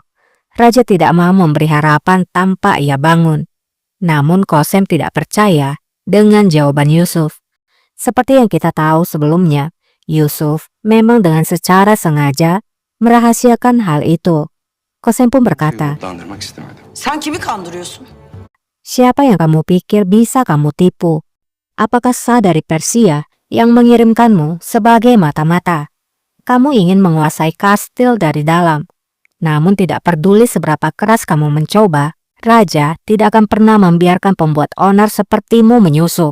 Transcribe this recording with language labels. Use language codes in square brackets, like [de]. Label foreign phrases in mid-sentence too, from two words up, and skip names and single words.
[id] Raja tidak mau memberi harapan tanpa ia bangun. Namun Qasem tidak percaya dengan jawaban Yusuf. Seperti yang kita tahu sebelumnya, Yusuf memang dengan secara sengaja merahasiakan hal itu. Qasem pun berkata, [tr] Umutlandırmak istemedim. Sen kimi kandırıyorsun? [id] "Siapa yang kamu pikir bisa kamu tipu? Apakah Shah dari Persia yang mengirimkanmu sebagai mata-mata? Kamu ingin menguasai kastil dari dalam. Namun tidak peduli seberapa keras kamu mencoba, Raja tidak akan pernah membiarkan pembuat onar sepertimu menyusup."